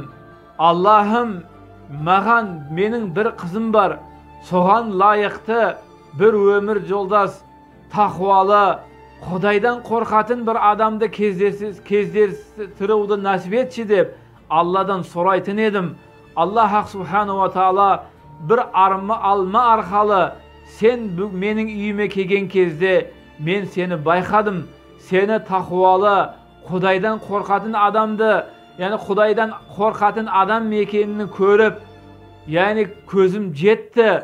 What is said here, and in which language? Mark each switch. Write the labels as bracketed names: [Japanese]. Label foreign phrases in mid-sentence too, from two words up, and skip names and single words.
[Kazakh] Аллахым, маған менің бір қызым бар, соған лайықты бір өмір жолдас, тақуалы, Құдайдан қорқатын бір адамды кездестіруді нәсіп етші деп Алладан сұрайтын едім. [Arabic] الله سبحانه وتعالى [Kazakh] бір алма арқалы сен менің үйіме келген кезде мен сені байқадым. Сені тақуалы, Құдайдан қорқатын адамды, яғни Құдайдан қорқатын адам екенін көріп, яғни көзім жетті.